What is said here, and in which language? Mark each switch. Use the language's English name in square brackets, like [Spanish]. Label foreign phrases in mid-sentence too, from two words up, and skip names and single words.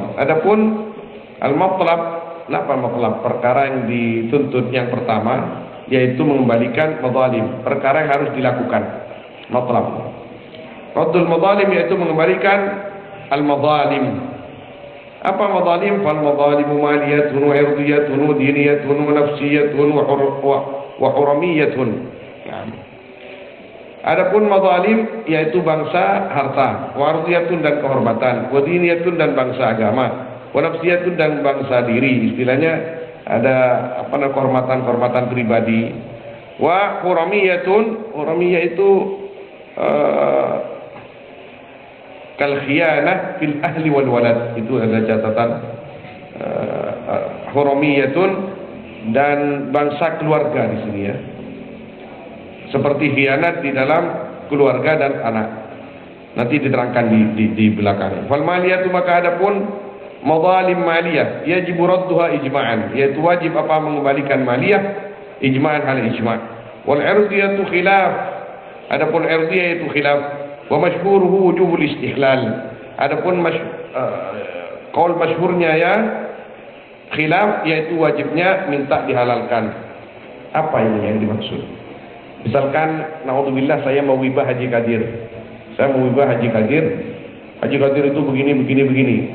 [Indonesian] Adapun al-matlab, apa matlab? Perkara yang dituntut yang pertama, yaitu mengembalikan mazalim, perkara yang harus dilakukan. Matlab. [Arabic] رد المظالم [Indonesian] yaitu mengembalikan al-mazalim. Apa mazalim? [Arabic] فالمظالم مالية وعرضية ودينية ونفسية وحرمية. [Indonesian] Adapun mazalim yaitu bangsa harta, [Arabic] وعرضية [Indonesian] dan kehormatan, [Arabic] ودينية [Indonesian] dan bangsa agama, [Arabic] ونفسية [Indonesian] dan bangsa diri. Istilahnya ada apa namanya, kehormatan pribadi. [Arabic] وحرمية، حرمية itu كالخيانة في الأهل والولد, [Indonesian] itu ada catatan. Huramiyatun, dan bangsa keluarga di sini ya, seperti khianat di dalam keluarga dan anak, nanti diterangkan di belakang. [Arabic] فالمالية, [Indonesian] maka adapun mazalim maliyah, [Arabic] يجب ردها إجماعا, [Indonesian] yaitu wajib apa mengembalikan maliyah ijma'an, hal ijma'. [Arabic] والعرضية خلاف, [Indonesian] adapun irdiyah itu khilaf. [Arabic] ومشهوره وجوب الاستحلال. [Indonesian] Adapun qaul masyhurnya ya khilaf, yaitu wajibnya minta dihalalkan. Apa ini yang dimaksud? Misalkan naudzubillah saya mau wibah Haji Qadir. Saya mau wibah Haji Qadir. Haji Qadir itu begini.